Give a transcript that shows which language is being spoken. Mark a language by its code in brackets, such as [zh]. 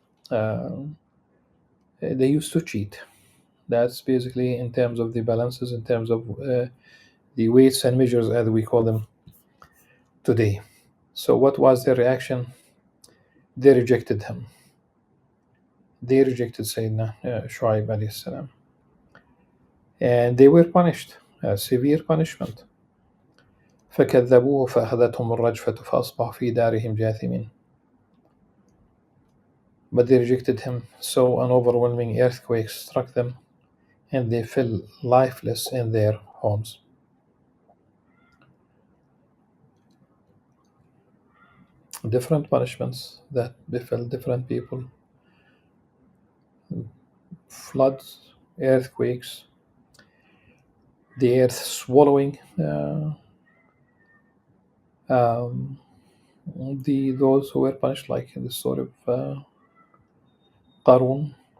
[en] They used to cheat. That's basically in terms of the balances, in terms of the weights and measures, as we call them today. So what was their reaction? They rejected him. They rejected Sayyidina Shu'aib alayhi salam. And they were punished, a severe punishment. [ar] فكذبوه فأخذتهم الرجفة فأصبحوا في دارهم جاثمين. [en] But they rejected him, so an overwhelming earthquake struck them, and they fell lifeless in their homes. different punishments that befell different people: floods, earthquakes, the earth swallowing um, those who were punished, like in the story of Qarun.